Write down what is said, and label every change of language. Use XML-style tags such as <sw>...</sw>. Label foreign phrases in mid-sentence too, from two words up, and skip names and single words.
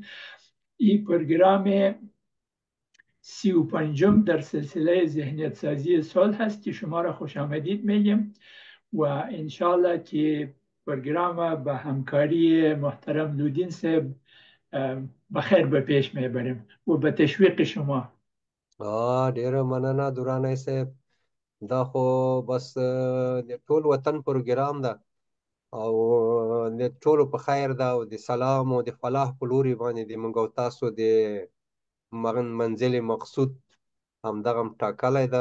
<fa>این پروگرام 35 در سلسله ذهنیت سازی سال هست که شما را خوش آمدید میگیم و انشالله که پروگرام به همکاری محترم لودین صاحب بخیر به پیش میبریم و به تشویق شما.</fa> <ps>ډیره مننه درانه صاحب. دا خو بس د ټول وطن پروګرام ده او د ټولو په خیر ده او د سلام او د فلاح په لوري باندې د موږ او تاسو د منزل مقصود همدغه ټاکلی ده.</ps>